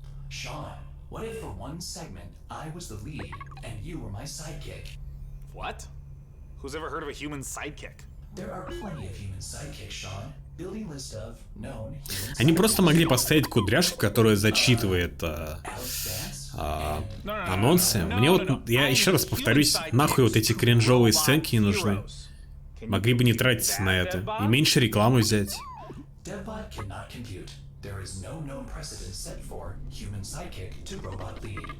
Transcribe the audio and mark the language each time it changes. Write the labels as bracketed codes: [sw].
[en] Sean, what if for one segment I was the lead and you were my sidekick? What? Who's ever heard of a human sidekick? There are plenty of human sidekicks, Sean. Building list of known human [ru] Они просто могли поставить кудряшку, которая зачитывает анонсы. Мне вот, я еще раз повторюсь, нахуй вот эти кринжовые сценки не нужны. Могли бы не тратиться на это. И меньше рекламы взять. [en] DevBot cannot compute. There is no known precedent set for human sidekick to robot lead.